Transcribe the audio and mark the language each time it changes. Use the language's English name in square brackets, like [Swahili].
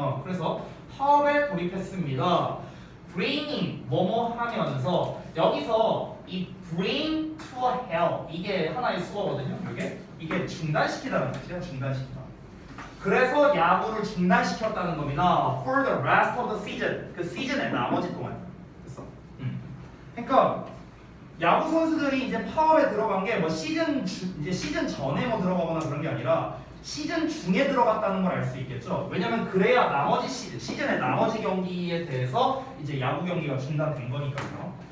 [Korean] 그래서 파업에 돌입했습니다. bringing 뭐뭐 하면서 여기서 이 [English] bring to a hell [Korean] 이게 하나의 수어거든요. 이게 중단시키다는 뜻이에요. 중단시키다. 그래서 야구를 중단시켰다는 겁니다. [English] For the rest of the season [Korean] 그 시즌의 나머지 동안. 됐어? 그러니까 야구 선수들이 이제 파업에 들어간 게 뭐 이제 시즌 전에 뭐 들어가거나 그런 게 아니라 시즌 중에 들어갔다는 걸 알 수 있겠죠. 왜냐면 그래야 나머지 시즌의 나머지 경기에 대해서 이제 야구 경기가 중단된 거니까요.